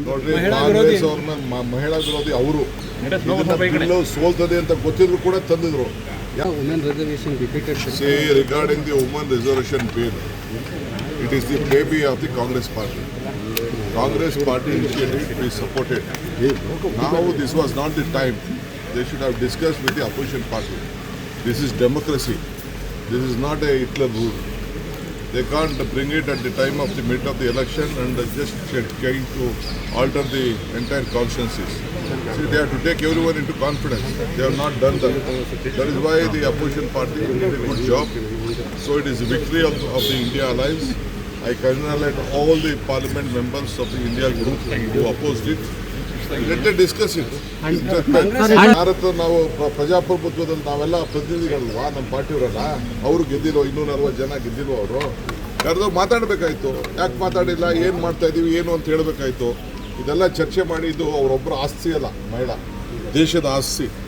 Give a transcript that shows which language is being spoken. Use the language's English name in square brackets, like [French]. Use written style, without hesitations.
[Kannada] ನೋಡ್ರಿ, ಕಾಂಗ್ರೆಸ್ ಅವ್ರನ್ನ ಮಹಿಳಾ ವಿರೋಧಿ ಅವರು ಬಿಲ್ಲು ಸೋಲ್ತದೆ ಅಂತ ಗೊತ್ತಿದ್ರು ಕೂಡ ತಂದಿದ್ರು. [English] Women reservation defeated. Say regarding the women reservation bill, it is the baby of the Congress party. Congress party initiated, we supported. Now this was not the time. They should have discussed with the opposition party. This is democracy. This is not a Hitler rule. They can't bring it at the time of the mid of the election and just trying to alter the entire consciences. See, they have to take everyone into confidence. They have not done that. That is why the opposition party did a good job. So it is a victory of the India Alliance. I congratulate all the parliament members of the India group who opposed it. Let them discuss it. [Kannada] Bharat ನಾವು ಪ್ರಜಾಪ್ರಭುತ್ವದಲ್ಲಿ ನಾವೆಲ್ಲ ಪ್ರತಿನಿಧಿಗಳಲ್ವಾ, ನಮ್ಮ ಪಾರ್ಟಿಯವರಲ್ಲ. ಅವರು ಗೆದ್ದಿರೋ 240 ಜನ ಗೆದ್ದಿರೋ ಅವರು ಕರೆದು ಮಾತಾಡಬೇಕಾಯ್ತು. ಯಾಕೆ ಮಾತಾಡಿಲ್ಲ, ಏನು ಮಾಡ್ತಾ ಇದ್ದೀವಿ, ಏನು ಅಂತ ಹೇಳಬೇಕಾಯ್ತು. ಇದೆಲ್ಲ ಚರ್ಚೆ ಮಾಡಿದ್ದು ಅವರೊಬ್ಬರ ಆಸ್ತಿ ಅಲ್ಲ, ಮಹಿಳಾ ದೇಶದ ಆಸ್ತಿ.